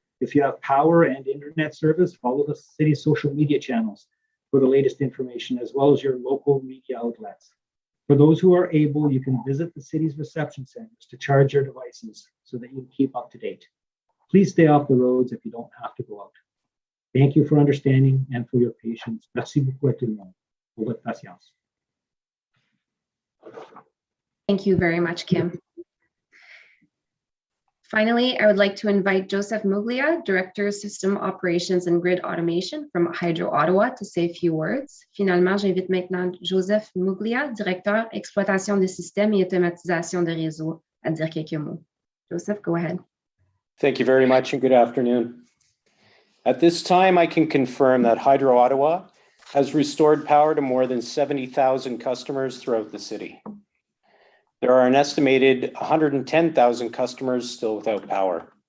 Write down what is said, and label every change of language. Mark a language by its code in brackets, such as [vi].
[en] If you have power and internet service, follow the city's social media channels for the latest information, as well as your local media outlets. For those who are able, you can visit the city's reception centers to charge your devices so that you can keep up to date. Please stay off the roads if you don't have to go out. Thank you for understanding and for your patience. [fr] Merci beaucoup à tout le monde pour votre patience. [en] Thank you very much, Kim. Finally, I would like to invite Joseph Muglia, Director of System Operations and Grid Automation from Hydro Ottawa, to say a few words. [fr] Finalement, j'invite maintenant Joseph Muglia, Directeur Exploitation des Systèmes et Automatisation de Réseau, à dire quelques mots. [en] Joseph, go ahead. Thank you very much and good afternoon. At this time, I can confirm that Hydro Ottawa has restored power to more than 70,000 customers throughout the city. There are an estimated 110,000 customers still without power.